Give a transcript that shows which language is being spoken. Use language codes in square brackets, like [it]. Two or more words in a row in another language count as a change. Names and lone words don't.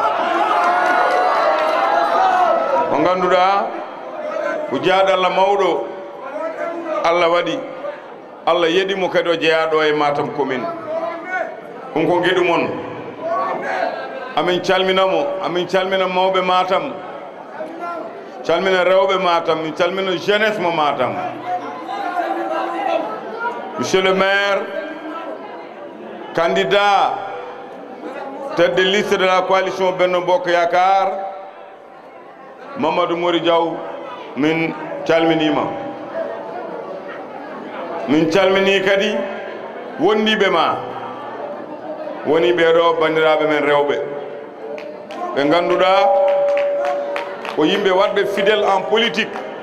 [ff] mo ganduɗa ko jaaɗo Allah mawɗo Allah waɗi Allah yeɗimo kadi o jeeyaɗo e Matam commune ɗum ko gueɗu mon amin calminamo amin calmina mawɓe Matam calmina rewɓe Matam min calmina jeunesse mo Matam [fr] monsieur le maire candidat tête de liste de la coalition [ff] Benno Bokk Yakaar Mamadou Mori Diaw min calminima min calmini kadi wondiɓe ma woni ɓeɗo bandiraɓe men rewɓe ɓe ganduɗa ko yimɓe wadɓe [fr] fidèle en politique